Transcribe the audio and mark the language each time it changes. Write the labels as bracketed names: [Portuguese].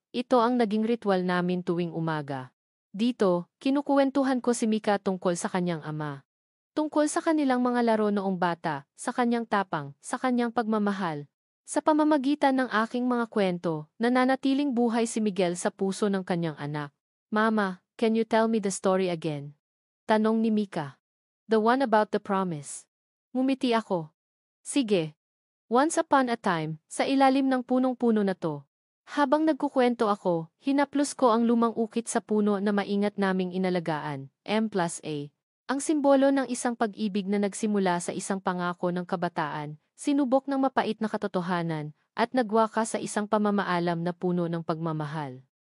[Filipino] Ito ang naging ritual namin tuwing umaga. Dito, kinukuwentuhan ko si Mika tungkol sa kanyang ama. Tungkol sa kanilang mga laro noong bata, sa kanyang tapang, sa kanyang pagmamahal. Sa pamamagitan ng aking mga kwento, nananatiling buhay si Miguel sa puso ng kanyang anak. [English] Mama, can you tell me the story again? [Filipino] Tanong ni Mika. [English] The one about the promise. [Filipino] Ngumiti ako. Sige. [English] Once upon a time, [Filipino] sa ilalim ng punong-puno na to. Habang nagkukwento ako, hinaplos ko ang lumang ukit sa puno na maingat naming inalagaan, M+A. Ang simbolo ng isang pag-ibig na nagsimula sa isang pangako ng kabataan, sinubok ng mapait na katotohanan, at nagwakas sa isang pamamaalam na puno ng pagmamahal.